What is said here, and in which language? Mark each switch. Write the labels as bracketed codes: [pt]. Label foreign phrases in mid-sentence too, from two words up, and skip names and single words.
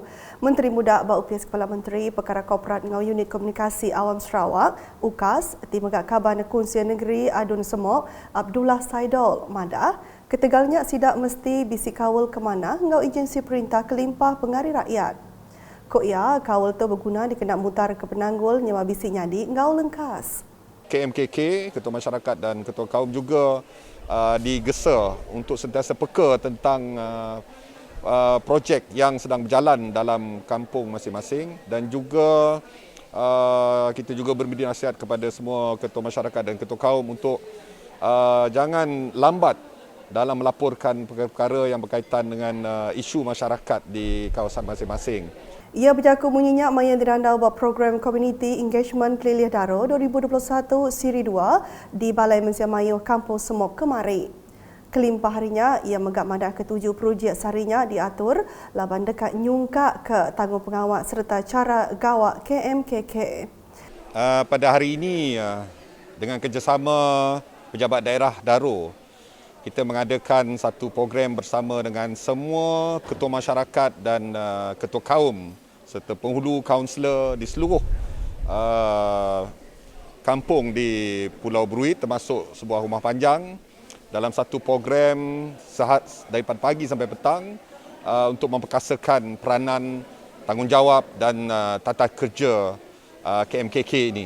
[iba] Menteri Muda bab UPS Kepala Menteri Perkara Korporat ngau Unit Komunikasi Awam Sarawak UKAS Timagak Kaban Kunsian Negeri Adun Semok Abdullah Saidol Madah ketegalnya sidak mesti bisi kawal ke mana ngau agensi perintah kelimpah pengari rakyat. Kok ya kawal tu berguna dikena mutar ke penanggul nyawa bisi nyadi ngau lengkas. KMKK, [ms] Ketua Masyarakat dan Ketua Kaum juga digesa untuk sentiasa peka tentang projek yang sedang berjalan dalam kampung masing-masing dan juga kita juga berberi nasihat kepada semua Ketua Masyarakat dan Ketua Kaum untuk jangan lambat dalam melaporkan perkara yang berkaitan dengan isu masyarakat di kawasan masing-masing. [iba] Ia berjaku munyinya maya dirandau buat program Community Engagement Kelilih Daro 2021 Siri 2 di Balai Mensia Mayu Kampus Semok kemari. Kelimpah harinya, ia megak madah ke-7 projek sarinya diatur laban dekat nyungkak ke tanggung pengawal serta cara gawak KMKK. [ms] Pada hari ini, dengan kerjasama pejabat daerah Daro, kita mengadakan satu program bersama dengan semua ketua masyarakat dan ketua kaum serta penghulu kaunselor di seluruh kampung di Pulau Bruit termasuk sebuah rumah panjang dalam satu program daripada pagi sampai petang untuk memperkasakan peranan, tanggungjawab dan tata kerja KMKK ini.